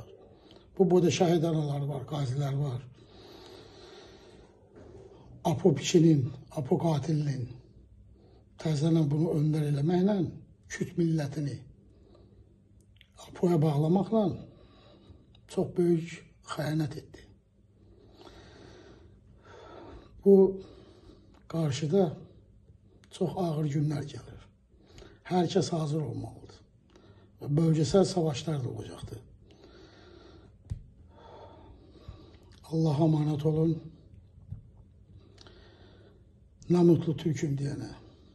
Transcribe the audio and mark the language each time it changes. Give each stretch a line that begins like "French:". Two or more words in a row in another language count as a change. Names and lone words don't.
Azerbaijani: Burada şəhid anaları var, qazilər var. Apo piçinin, Apo qatilinin təzələn bunu öndər eləməklə, Kürt millətini Apoya bağlamaqla çox böyük xəyanət etdi. Bu qarşıda çox ağır günlər gəlir. Hər kəs hazır olmalıdır. Və
Turkish: bölgesel savaşlar
Azerbaijani: da olacaqdır.
Turkish: Allah'a emanet olun. Ne mutlu Türk'üm diyene.